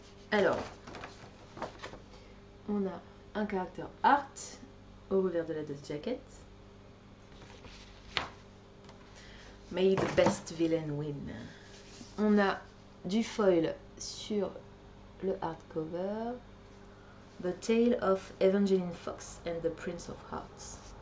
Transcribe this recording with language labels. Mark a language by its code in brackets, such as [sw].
[fr] Alors, on a un caractère art au revers de la dust jacket. [en] May the best villain win. [fr] On a du foil sur le hardcover. [en] The Tale of Evangeline Fox and the Prince of Hearts.